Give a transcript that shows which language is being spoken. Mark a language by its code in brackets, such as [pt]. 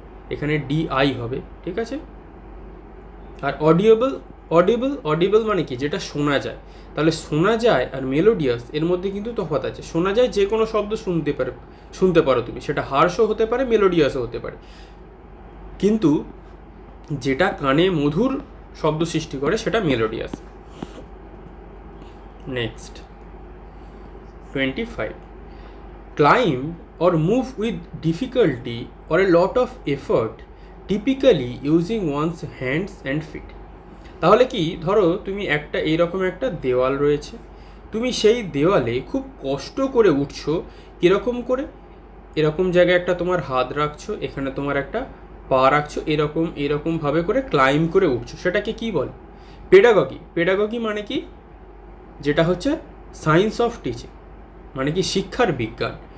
[bn] এখানে DI হবে, ঠিক আছে। আর অডিয়েবল, অডিবল, অডিবল মানে কি? যেটা শোনা যায়। তাহলে শোনা যায় আর মেলোডিয়াস এর মধ্যে কিন্তু তফাৎ আছে। শোনা যায় যে কোনো শব্দ শুনতে পারো তুমি, সেটা হার্শও হতে পারে, মেলোডিয়াসও হতে পারে, কিন্তু যেটা কানে মধুর শব্দ সৃষ্টি করে সেটা melodious. [en] Next 25, climb or move with difficulty or a lot of effort, typically using one's hands and feet. [bn] তাহলে কি? ধরো তুমি একটা এইরকম একটা দেওয়াল রয়েছে, তুমি সেই দেওয়ালে খুব কষ্ট করে উঠছো। কীরকম করে? এরকম জায়গায় একটা তোমার হাত রাখছো, এখানে তোমার একটা পা রাখছো, এরকমভাবে করে ক্লাইম্ব করে উঠছো। সেটাকে কি বলে? পেডাগগি। পেডাগগি মানে কি? যেটা হচ্ছে সায়েন্স অফ টিচিং, মানে কি? শিক্ষার বিজ্ঞান।